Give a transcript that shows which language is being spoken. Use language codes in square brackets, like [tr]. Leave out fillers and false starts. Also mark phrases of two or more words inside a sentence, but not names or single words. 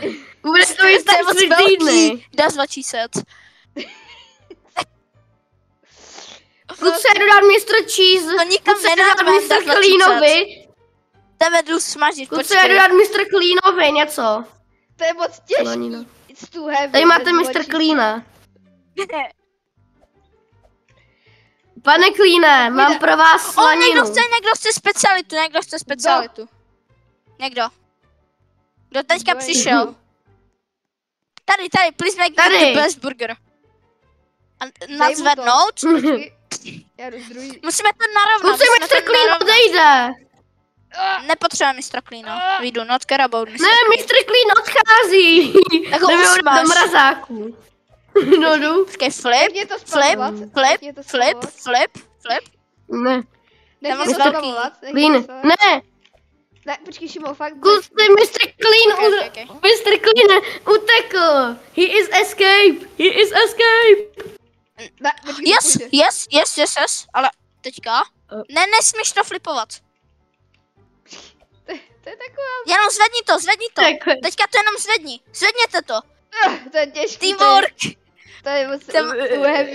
[cs] Bude to jít tak 3 týdny. Dá 2000. Kluci, jdu dát Mr. Cheese. To nikam Kluci, jdu dát nedáme, Mr. dá 2000. Cleanovi. Tebe jdu smažit, Kluci, jdu počkej. dát Mr. Cleanovi něco. To je moc Slanina. těžký. [en] It's too heavy. [cs] Tady máte bez Mr. očí. Cleana. Pane Cleane, mám pro vás slaninu. Někdo chce specialitu, Někdo. Kdo teďka Kdo je přišel? někdo? Tady, [en] please make [cs] Tady. [en] me the best burger. [cs] A Dej mu to. nadzvednout? Počkej. Já jdu z druhý. Musíme to narovnat. Kluci, Mr. Clean odejde. Nepotřebujeme Mr. Cleana. [en] We do not care about Mr. [cs] Ne, Mr. Clean odchází. Tak ho Jdeme usmaž. do mrazáku. No jdu. Počkej, Jak je to spalovat? Jak je to spalovat? flip. Ne, Nech Tam mě moc to velký. spalovat. nech mě Clean. to spalovat. Ne, Ne, počkej, Šimo, fakt. kluci, Mr. Clean, Okay. Mr. Clean utekl. [en] He is escape. [cs] Ne, počkej, Yes, ale teďka. Ne, nesmíš to flipovat. To je taková. Jenom zvedni to. Tak. Teďka to jenom zvedněte to. To je těžký. Teamwork. To je moc Jsem- [en] too heavy.